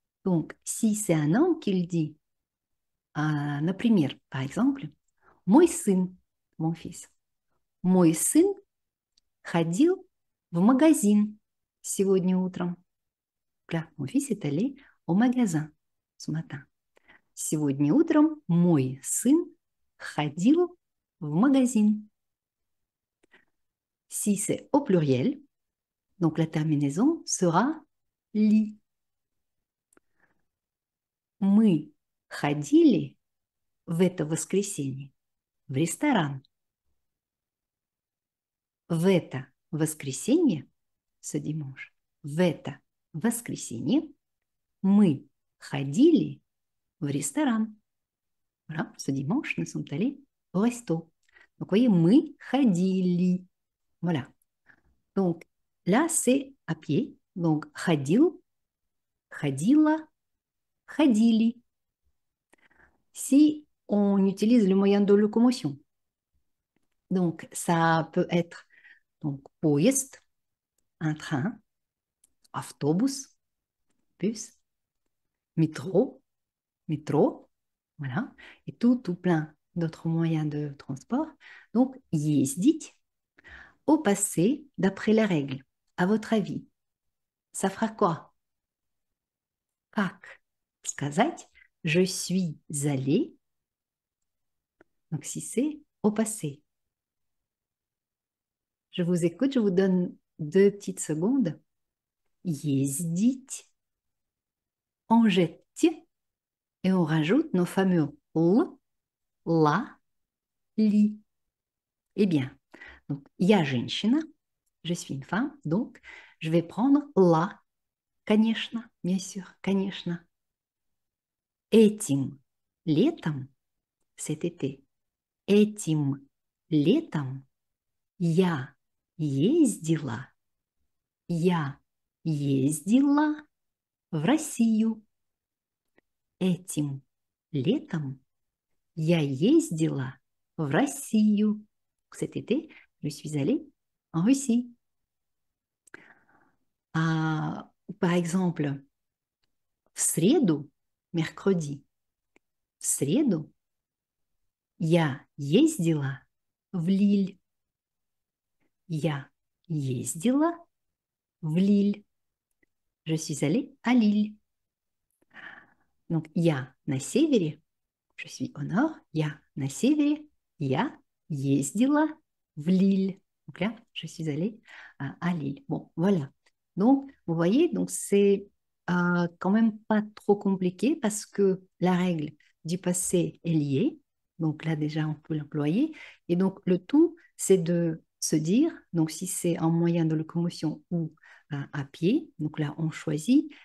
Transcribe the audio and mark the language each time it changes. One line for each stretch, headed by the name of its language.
French: Donc, si c'est un homme qui le dit,
Russian: например,
French: par exemple,
Russian: мой сын,
French: mon fils,
Russian: мой сын ходил в магазин сегодня утром.
French: Là, mon fils est allé au magasin ce matin.
Russian: Сегодня утром мой сын ходил в магазин.
French: Si c'est au pluriel, donc la terminaison sera ли.
Russian: Мы ходили в это воскресенье в ресторан. В это воскресенье,
French: ce dimanche,
Russian: в это воскресенье мы ходили в ресторан.
French: Voilà, ce dimanche, nous sommes allés au resto. Donc, vous voyez,
Russian: мы ходили.
French: Voilà. Donc, là, c'est à pied. Donc,
Russian: ходил, ходила, ходили.
French: Si on utilise le moyen de locomotion, donc ça peut être donc,
Russian: поезд,
French: un train,
Russian: автобус,
French: bus, métro, métro, voilà, et tout plein d'autres moyens de transport. Donc,
Russian: ездить
French: au passé d'après les règles. À votre avis, ça fera quoi?
Russian: Как сказать
French: je suis allé? Donc, si c'est au passé. Je vous écoute, je vous donne 2 petites secondes.
Russian: Ездить.
French: On jette et on rajoute nos fameux l, la, li. Eh bien, donc,
Russian: я женщина,
French: je suis une femme, donc je vais prendre la,
Russian: конечно,
French: bien sûr,
Russian: конечно. Этим летом,
French: cet été,
Russian: этим летом я ездила в Россию. Этим летом я ездила в Россию.
French: Cet été, je suis allée en Russie. Par exemple,
Russian: в среду,
French: mercredi,
Russian: в среду я ездила в Лиль. Я ездила в Лиль.
French: Je suis allée à Lille. Donc,
Russian: я на севере,
French: je suis au nord,
Russian: я на севере, я ездила в Лille.
French: Donc là, je suis allée à Lille. Bon, voilà. Donc, vous voyez, donc c'est quand même pas trop compliqué parce que la règle du passé est liée. Donc là, déjà, on peut l'employer. Et donc, le tout, c'est de se dire, donc si c'est un moyen de locomotion ou à pied, donc là, on choisit.